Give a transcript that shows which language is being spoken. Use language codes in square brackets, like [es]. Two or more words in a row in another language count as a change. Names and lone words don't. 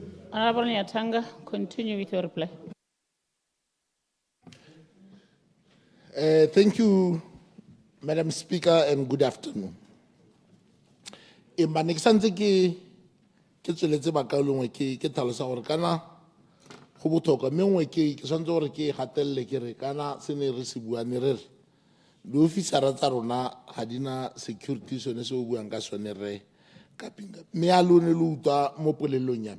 [en] Honorable Nyatanga, continue with your reply. Thank you, Madam Speaker, and good afternoon. [tn] Empa ne ke santse ke tsweletse bakaolongwe ke tlhalosa gore kana go botlhokwa mme nngwe ke santse gore ke gatelele ke re kana se ne re se buane re re di-officera tsa rona ga di na security sone se o buang ka sone re kapinga mme a lone le utlwa mo polelong ya me